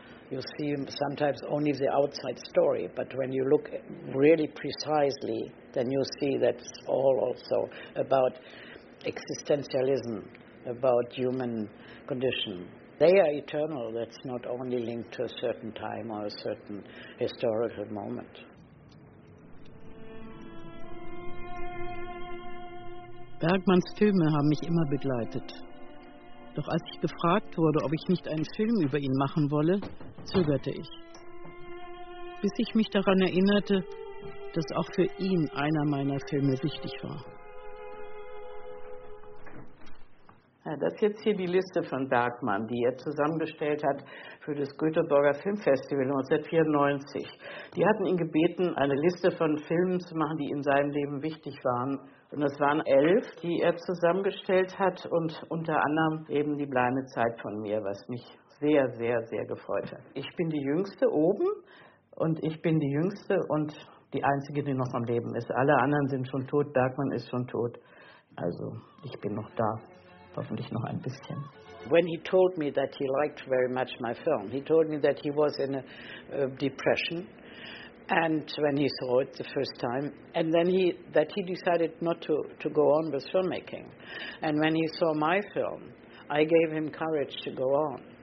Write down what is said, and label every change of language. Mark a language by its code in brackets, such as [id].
[en] You see sometimes only the outside story, but when you look really precisely, then you see that it's all also about existentialism, about human condition. They are eternal. That's not only linked to a certain time or a certain historical moment. [de] Bergmans Filme haben mich immer begleitet. Doch als ich gefragt wurde, ob ich nicht einen Film über ihn machen wolle, zögerte ich. Bis ich mich daran erinnerte, dass auch für ihn einer meiner Filme wichtig war. Ja, das ist jetzt hier die Liste von Bergman, die er zusammengestellt hat für das Göteborger Filmfestival 1994. Die hatten ihn gebeten, eine Liste von Filmen zu machen, die in seinem Leben wichtig waren. Und es waren 11, die er zusammengestellt hat, und unter anderem eben Die bleibende Zeit von mir, was mich sehr, sehr, sehr gefreut hat. Ich bin die Jüngste oben, und ich bin die Jüngste und die Einzige, die noch am Leben ist. Alle anderen sind schon tot, Bergman ist schon tot. Also ich bin noch da, hoffentlich noch ein bisschen. [en] when he told me that he liked very much my film. He told me that he was in a depression, and when he saw it the first time, and then he decided not to go on with filmmaking. And when he saw my film, I gave him courage to go on.